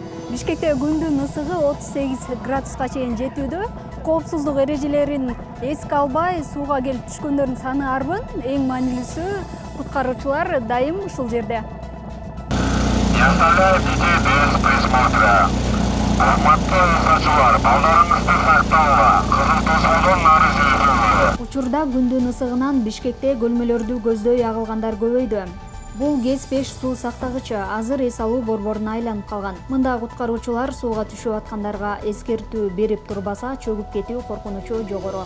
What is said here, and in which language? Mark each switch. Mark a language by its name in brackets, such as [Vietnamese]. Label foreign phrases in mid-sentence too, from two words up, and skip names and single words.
[Kyrgyz] Бишкекте күндүн ысыгы 38 градуска чейин жетүүдө. Коопсуздук эрежелерин эске албай сууга келип түшкөндөрдүн саны арбын. Эң маанилүүсү куткаруучулар дайым ушул жерде. [Russian] Не оставляйте детей без присмотра. [Kyrgyz] Урматтуу ысыгычылар, балдарыңызды сактаңла. Кызыл тосмодон нары жүргүлө. Учурда күндүн ысыгынан Бишкекте көлмөлөрдү көздөй агылгандар көбөйдү. Бул ГЭС-5 суу сактагычы азыр эс алуу борборуна айланып калган. Мында куткаруучулар сууга түшүп аткандарга эскертүү берип турбаса, чөгүп кетүү коркунучу жогору.